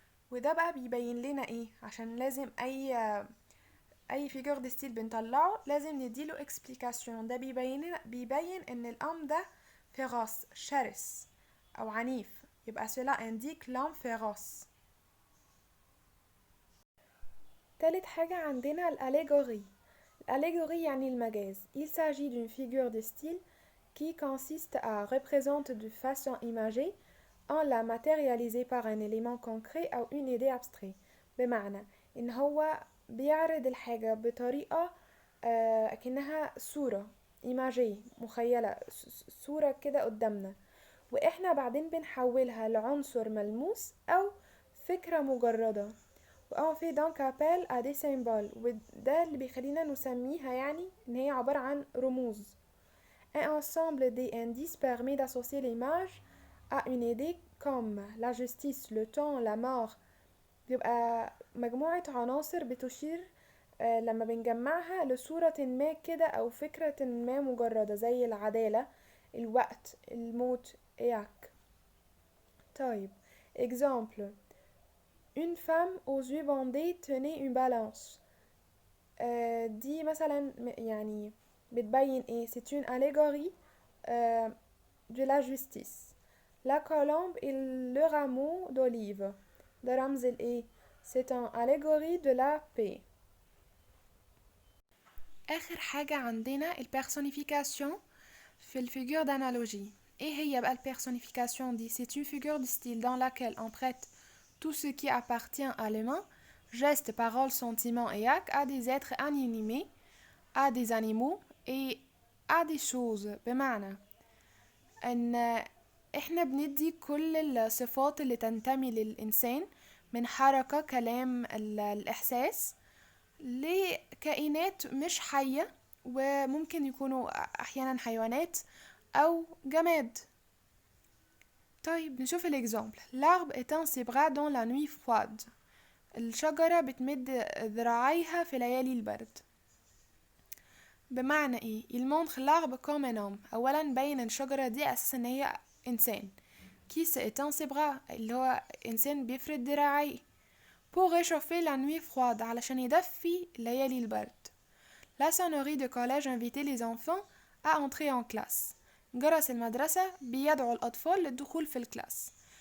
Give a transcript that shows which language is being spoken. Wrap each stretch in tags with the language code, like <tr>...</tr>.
<ar>وده بقى بيبين لنا ايه؟ عشان لازم اي فيجور دي ستيل بنطلعه لازم نديله اكسبليكاسيون. ده بيبين ان الام ده فيروس شرس او عنيف، يبقى</ar> <fr>cela indique l'homme féroce.</fr> <ar>تالت حاجة عندنا الاليغوري. الاليغوري يعني المجاز.</ar> <fr>il s'agit d'une figure de style qui consiste à représenter de façon imagée en la matérialiser par un élément concret</fr> <ar>أو</ar> <fr>une idée abstraite.</fr> <ar>بمعنى إن هو بيعرض الحاجة بطريقة كأنها صورة imagée مخيلة، صورة كده قدامنا، واحنا بعدين بنحولها لعنصر ملموس او فكرة مجردة. وان في دونك ابل ا دي سيمبل، وده اللي بيخلينا نسميها يعني ان هي عبارة عن رموز.</ar> <fr>un ensemble des indices permet d'associer l'image à une idée comme la justice, le temps, la mort.</fr> <ar>بيبقى مجموعة عناصر بتشير لما بنجمعها لصورة ما كده او فكرة ما مجردة، زي العدالة، الوقت، الموت، اياك. طيب exemple.</ar> <fr>une femme aux yeux bandés tenait une balance.</fr> <ar>دي مثلا يعني بتبين ايه؟</ar> <fr>c'est une allégorie de la justice. la colombe et le rameau d'olive،</fr> <ar>ده رمز الايه؟</ar> <fr>c'est un allégorie de la paix.</fr> <ar>اخر حاجة عندنا البيرسونيفيكاسيون في الفيجور d'analogie. ايه هي بقى البيرسونيفيكاسيون دي؟</ar> <fr>c'est une figure de style dans laquelle on prête tout ce qui appartient à l'humain, gestes, paroles, sentiments et actes, à des êtres animés, à des animaux et à des choses.</fr> <ar>بمعنى ان احنا بندي كل الصفات اللي تنتمي للإنسان من حركة، كلام، الإحساس لكائنات مش حية، وممكن يكونوا أحيانا حيوانات أو جماد. طيب نشوف الإكزامبل.</ar> <fr>l'arbre étend ses bras dans la nuit froide،</fr> <ar>الشجرة بتمد ذراعيها في ليالي البرد. بمعنى ايه؟</ar> <fr>il montre l'arbre comme un homme،</fr> <ar>أولا بين الشجرة دي أساسا ان هي إنسان.</ar> <fr>qui s'étend ses bras</fr> <ar>اللي هو إنسان بيفرد ذراعيه.</ar> <fr>pour réchauffer la nuit froide</fr> <ar>علشان يدفي ليالي البرد.</ar> <fr>la sonnerie de collège invitait les enfants à entrer en classe،</fr> <ar>جرس المدرسة بيدعو الأطفال للدخول في الكلاس.</ar>